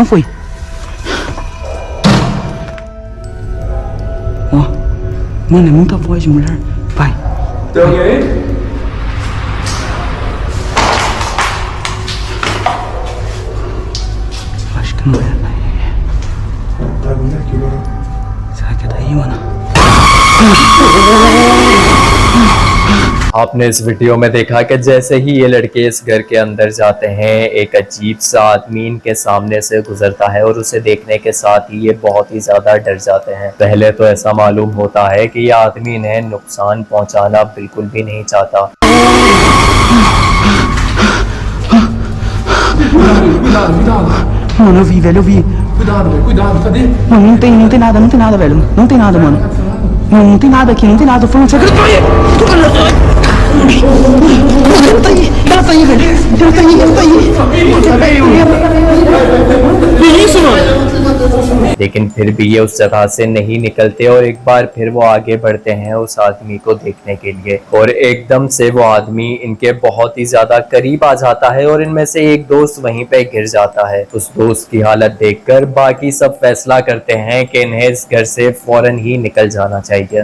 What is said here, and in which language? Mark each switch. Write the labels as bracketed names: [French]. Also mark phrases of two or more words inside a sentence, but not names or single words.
[Portuguese] Ó, mano, é muita voz de mulher. Vai. Tem alguém aí? Acho que não é, será que é daí, mano? [Hindi] आपने इस वीडियो में देखा कि जैसे ही ये लड़के इस घर के अंदर जाते हैं एक अजीब सा आदमी इनके सामने से गुजरता है और उसे देखने के साथ ही ये बहुत ही ज्यादा डर जाते हैं। पहले तो ऐसा मालूम होता है कि ये आदमी इन्हें नुकसान पहुंचाना बिल्कुल भी नहीं चाहता। [Portuguese] Mano, eu vi, velho, eu vi. Cuidado, cadê? Mano, não tem nada, velho. Não tem nada, mano. Não tem nada aqui, não tem nada. Tô falando sério. Ela tá aí, velho. Ela tá aí. Que isso, mano? [Hindi] लेकिन फिर भी ये उस जगह से नहीं निकलते और एक बार फिर वो आगे बढ़ते हैं उस आदमी को देखने के लिए और एकदम से वो आदमी इनके बहुत ही ज्यादा करीब आ जाता है और इनमें से एक दोस्त वहीं पे गिर जाता है। उस दोस्त की हालत देखकर बाकी सब फैसला करते हैं कि इन्हें इस घर से फौरन ही निकल जाना चाहिए।